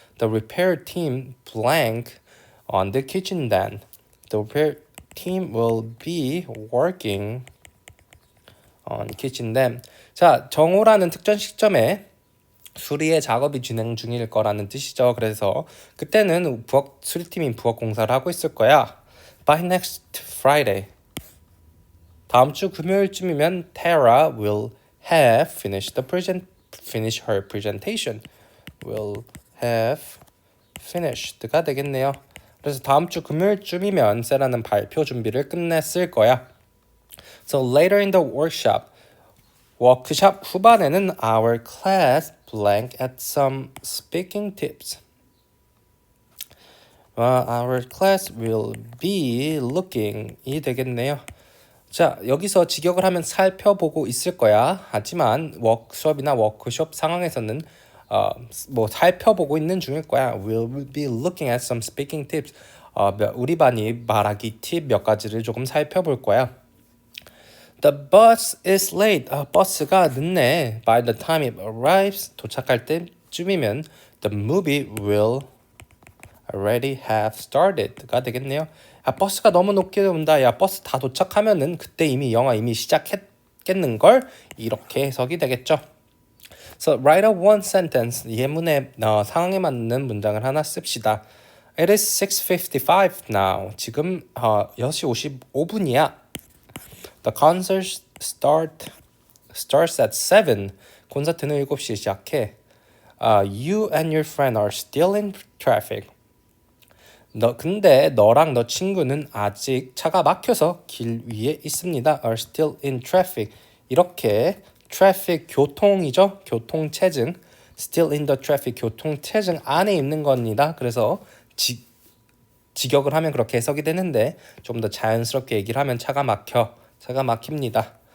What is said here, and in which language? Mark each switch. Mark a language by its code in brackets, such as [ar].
[en] The repair team blank on the kitchen then. The repair team will be working on kitchen then. [ko] 자, 정오라는 특정 시점에 수리의 작업이 진행 중일 거라는 뜻이죠. 그래서 그때는 수리팀이 부엌 공사를 하고 있을 거야. [en] By next Friday. [ko] 다음 주 금요일쯤이면 [en] Tara will have finish her presentation. Will have finished가 되겠네요. [ko] 그래서 다음 주 금요일쯤이면 세라는 발표 준비를 끝냈을 거야. [en] So later in the workshop, [ko] 워크숍 후반에는 [en] our class blank at some speaking tips. Our class will be looking 이 되겠네요. [ko] 자, 여기서 직역을 하면 살펴보고 있을 거야. 하지만 워크숍이나 워크숍 상황에서는 살펴보고 있는 중일 거야. [en] We'll be looking at some speaking tips. [ko] 우리 반이 말하기 팁 몇 가지를 조금 살펴볼 거야. [en] The bus is late. [ko] 버스가 늦네. [en] By the time it arrives, [ko] 도착할 때쯤이면 [en] the movie will already have started가 되겠네요. [ko] 버스가 너무 늦게 온다. 야, 버스 다 도착하면은 그때 영화 이미 시작했겠는걸? 이렇게 해석이 되겠죠. [en] So write a one sentence. [ko] 예문의 상황에 맞는 문장을 하나 씁시다. [en] It is 6:55 now. [ko] 지금 6시 55분이야. [en] The concert starts at 7. [ko] 콘서트는 7시에 시작해. [en] You and your friend are still in traffic. [ko] 근데 너랑 너 친구는 아직 차가 막혀서 길 위에 있습니다. [en] Are still in traffic. 이렇게 traffic 교통이죠. [ko] 교통체증. [en] Still in the traffic [ko] 교통체증 안에 있는 겁니다. 그래서 직역을 하면 그렇게 해석이 되는데 좀 더 자연스럽게 얘기를 하면 차가 막힙니다.